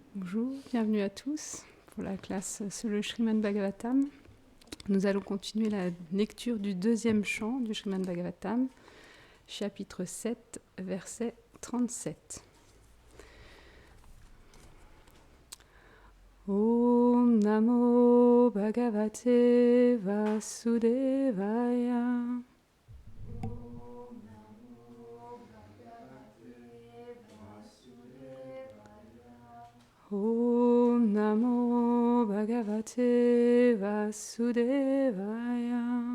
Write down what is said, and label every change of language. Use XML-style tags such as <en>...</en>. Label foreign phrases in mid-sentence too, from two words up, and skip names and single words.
<fr>Bonjour, bienvenue à tous pour la classe sur le Srimad Bhagavatam. Nous allons continuer la lecture du deuxième chant du Srimad Bhagavatam, chapitre 7, verset 37.</fr> <sa>Om Namo Bhagavate Vasudevaya. Om Namo Bhagavate Vasudevaya.</sa>